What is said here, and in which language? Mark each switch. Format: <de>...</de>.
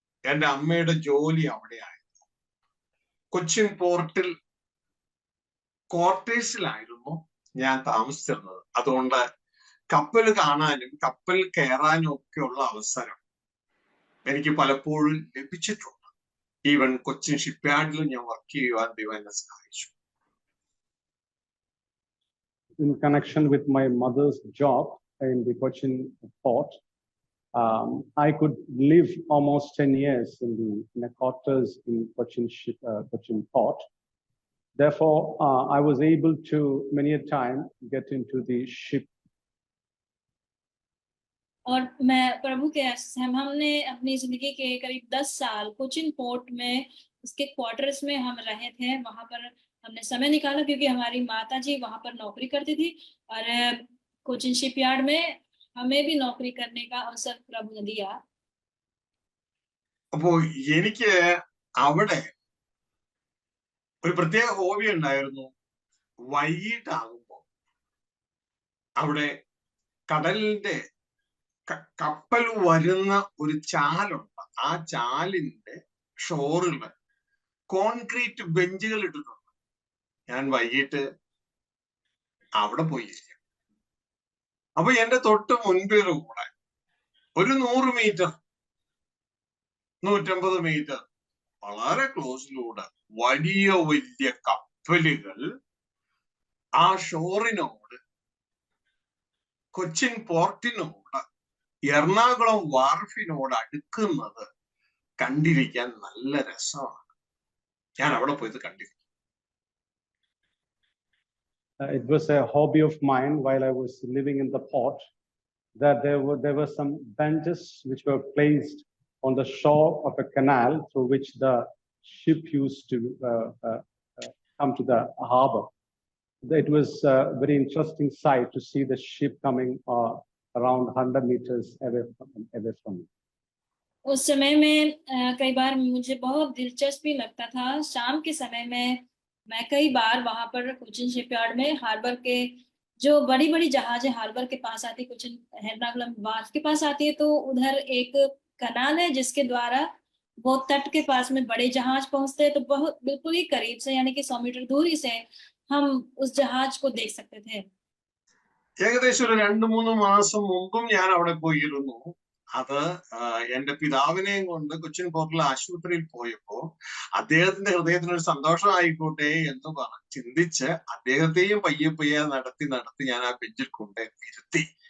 <ml>എൻ്റെ അമ്മയുടെ ജോലി അവിടെയായിരുന്നു. കൊച്ചിൻ പോർട്ടിൽ ക്വാർട്ടേഴ്സിലായിരുന്നു ഞാൻ താമസിച്ചിരുന്നത്. അതുകൊണ്ട് കപ്പൽ കാണാനും കപ്പൽ കയറാനും ഒക്കെയുള്ള അവസരം എനിക്ക് പലപ്പോഴും ലഭിച്ചിട്ടുണ്ട്. ഈവൻ കൊച്ചിൻ ഷിപ്പ്യാർഡിൽ ഞാൻ വർക്ക് ചെയ്യുവാൻ ദൈവം എന്നെ സഹായിച്ചു.</ml> <en>In connection with my mother's job in the Cochin port, I could live almost 10 years in the quarters in Cochin port. Therefore, I was able to many a time get into the ship.</en> <hi>और मैं प्रभु के हमने अपनी जिंदगी के करीब 10 साल Cochin port में उसके क्वार्टर्स में हम रहे थे. वहां पर हमने समय निकाला क्योंकि हमारी माता जी वहां पर नौकरी करती थी और कोचिन शिपयार्ड में हमें भी नौकरी करने का अवसर प्रभु ने दिया.</hi> <ml>അപ്പോ എനിക്ക് അവിടെ ഒരു പ്രത്യേക ഹോബി ഉണ്ടായിരുന്നു. വൈകിട്ടാകുമ്പോ അവിടെ കടലിന്റെ കപ്പൽ വരുന്ന ഒരു ചാലുണ്ട്. ആ ചാലിന്റെ ഷോറിൽ കോൺക്രീറ്റ് ബെഞ്ചുകൾ ഇട്ടിട്ടുണ്ട്. ഞാൻ വൈകിട്ട് അവിടെ പോയിരിക്കും. അപ്പൊ എന്റെ തൊട്ട് മുൻപിൽ കൂടെ ഒരു 100 മീറ്റർ 150 മീറ്റർ വളരെ ക്ലോസിലൂടെ വലിയ വലിയ കപ്പലുകൾ ആ ഷോറിനോട്, കൊച്ചിൻ പോർട്ടിനോട്, എറണാകുളം വാർഫിനോട് അടുക്കുന്നത് കണ്ടിരിക്കാൻ നല്ല രസമാണ്. ഞാൻ അവിടെ പോയത് കണ്ടിരിക്കും.</ml> <en>It was a hobby of mine while I was living in the port, that there were some benches which were placed on the shore of a canal through which the ship used to come to the harbor. It was a very interesting sight to see the ship coming around 100 meters away from me.</en> <hi>उस समय में कई बार मुझे बहुत दिलचस्पी लगता था. शाम के समय में मैं कई बार वहां पर कोचिन शिपयार्ड में हार्बर के जो बड़ी बड़ी जहाजें हार्बर के पास आती, कोचिन एर्नाकुलम वार्फ के पास आती है, तो उधर एक कनाल है जिसके द्वारा वो तट के पास में बड़े जहाज पहुंचते हैं. तो बहुत बिल्कुल ही करीब से, यानी कि 100 मीटर दूरी से हम उस जहाज को देख सकते थे.</hi> <ml>ഏകദേശം ഒരു 2-3 മാസം മുമ്പും ഞാൻ അവിടെ പോയിരുന്നു. അത് എന്റെ പിതാവിനെയും കൊണ്ട് കൊച്ചിൻ പോർട്ടിൽ ആശുപത്രിയിൽ പോയപ്പോ അദ്ദേഹത്തിന്റെ ഹൃദയത്തിനൊരു സന്തോഷമായിക്കോട്ടെ എന്ന് ചിന്തിച്ച് അദ്ദേഹത്തെയും പയ്യെ നടത്തി ഞാൻ ആ ബെഞ്ചിൽ കൊണ്ട് ഇരുത്തി.</ml>